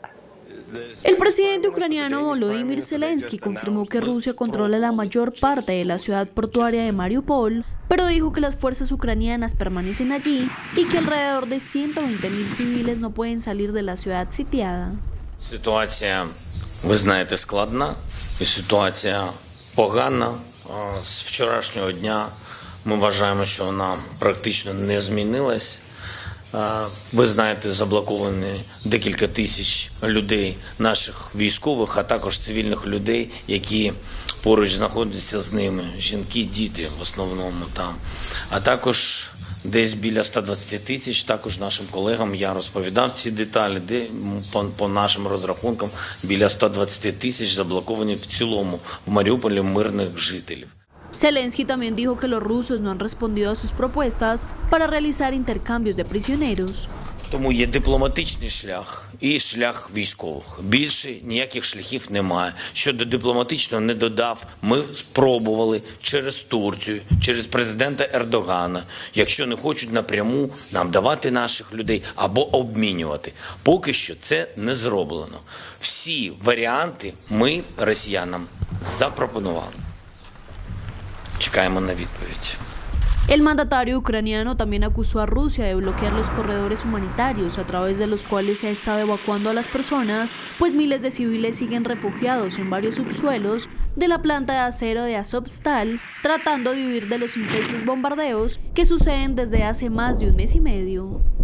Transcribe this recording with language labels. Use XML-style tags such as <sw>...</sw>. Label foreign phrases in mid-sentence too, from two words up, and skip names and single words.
<es>El presidente ucraniano Volodymyr Zelensky confirmó que Rusia controla la mayor parte de la ciudad portuaria de Mariupol, pero dijo que las fuerzas ucranianas permanecen allí y que alrededor de 120.000 civiles no pueden salir de la ciudad sitiada.</es> <uk>ви знаєте, складна і ситуація погана. З вчорашнього дня ми вважаємо, що вона практично не змінилась. Ви знаєте, заблоковані декілька тисяч людей, наших військових, а також цивільних людей, які поруч знаходяться з ними. Жінки, діти в основному там. А також десь біля 120 тисяч, також нашим колегам я розповідав ці деталі, де по нашим розрахункам біля 120 тисяч заблоковані в цілому в Маріуполі мирних жителів.</uk> <es>Zelensky también dijo que los rusos no han respondido a sus propuestas para realizar intercambios de prisioneros.</es> <uk>Тому є дипломатичний шлях і шлях військових. Більше ніяких шляхів немає. Щодо дипломатичного не додав. Ми спробували через Турцію, через президента Ердогана, якщо не хочуть напряму нам давати наших людей або обмінювати. Поки що це не зроблено. Всі варіанти ми росіянам запропонували. Чекаємо на відповідь.</uk> <es>El mandatario ucraniano también acusó a Rusia de bloquear los corredores humanitarios a través de los cuales se ha estado evacuando a las personas, pues miles de civiles siguen refugiados en varios subsuelos de la planta de acero de Azovstal, tratando de huir de los intensos bombardeos que suceden desde hace más de un mes y medio.</es>